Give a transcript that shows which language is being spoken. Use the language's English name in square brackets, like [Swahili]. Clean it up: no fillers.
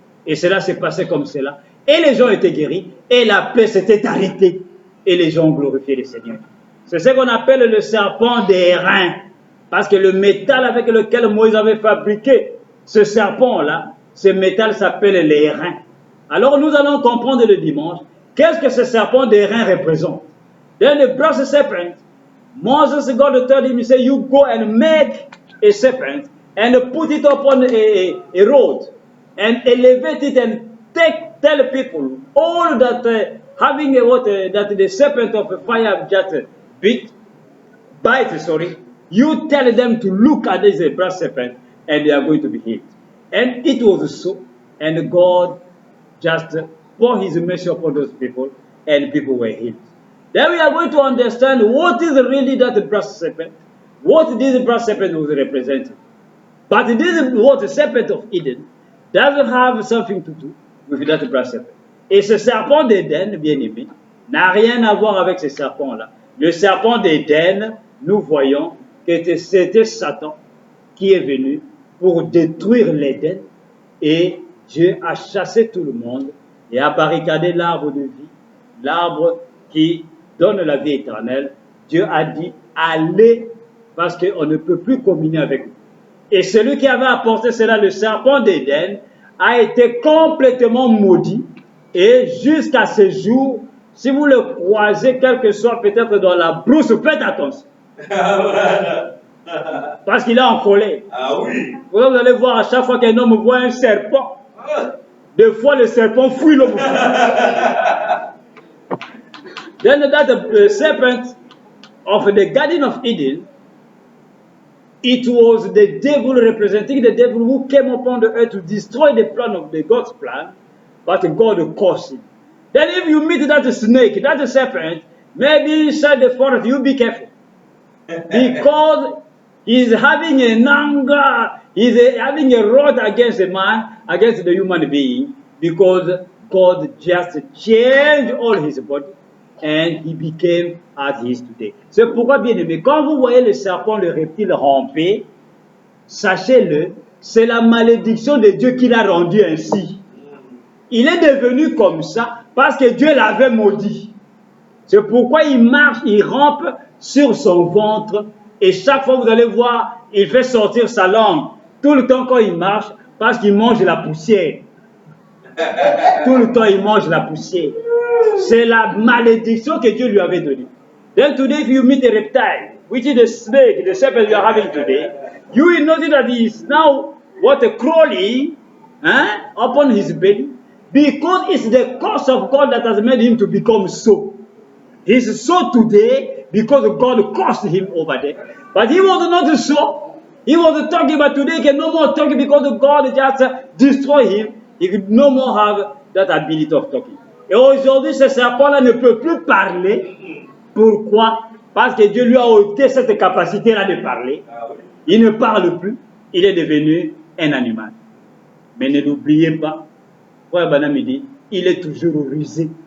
[French] Et cela s'est passé comme cela. Et les gens étaient guéris, et la paix s'était arrêtée, et les gens ont glorifié le Seigneur. C'est ce qu'on appelle le serpent d'airain, parce que le métal avec lequel Moïse avait fabriqué ce serpent-là, ce métal s'appelle l'airain. Alors nous allons comprendre le dimanche, qu'est-ce que ce serpent d'airain représente. [English] Then the brass serpent, Moses God told him, he said, you go and make a serpent and put it upon a road and elevate it and tell people all that having that the serpent of fire just bite, you tell them to look at this brass serpent and they are going to be healed. And it was so, and God just poured his mercy upon those people, and people were healed. Then we are going to understand what is really that brass serpent, what this brass serpent was representing. But this was the serpent of Eden doesn't have something to do with that brass serpent. [French] Et ce serpent d'Éden, bien aimé, n'a rien à voir avec ce serpent-là. Le serpent d'Éden, nous voyons que c'était Satan qui est venu pour détruire l'Éden, et Dieu a chassé tout le monde et a barricadé l'arbre de vie, l'arbre qui donne la vie éternelle. Dieu a dit, allez, parce qu'on ne peut plus communier avec vous. Et celui qui avait apporté cela, le serpent d'Éden, a été complètement maudit. Et jusqu'à ce jour, si vous le croisez, quel que soit peut-être dans la brousse, faites attention. Parce qu'il est en colère. Ah oui. Vous allez voir à chaque fois qu'un homme voit un serpent, des fois le serpent fuit l'homme. [English] Then that serpent of the Garden of Eden, it was the devil representing the devil who came upon the earth to destroy the plan of God's plan, but God caused him. Then if you meet that snake, that serpent, maybe inside the forest, you be careful. Because he's having an anger, he's having a wrath against a man, against the human being, because God just changed all his body and he became as he is today. [French] C'est pourquoi, bien aimé, quand vous voyez le serpent, le reptile ramper, sachez-le, c'est la malédiction de Dieu qui l'a rendu ainsi. Il est devenu comme ça parce que Dieu l'avait maudit. C'est pourquoi il marche, il rampe sur son ventre, et chaque fois vous allez voir, il fait sortir sa langue tout le temps quand il marche, parce qu'il mange la poussière. Tout le temps il mange la poussière. C'est la malédiction que Dieu lui avait donnée. [English] Then today if you meet a reptile, which is the snake, the serpent you are having today, you will notice that he is now crawling upon his belly, because it's the curse of God that has made him to become so. He's so today because God cursed him over there. But he was not so. He was talking, but today he can no more talk because God just destroyed him. He could no more have that ability of talking. [French] Et aujourd'hui, ce serpent-là ne peut plus parler. Pourquoi? Parce que Dieu lui a ôté cette capacité-là de parler. Il ne parle plus. Il est devenu un animal. Mais ne l'oubliez pas, Frère Branham dit, il est toujours rusé.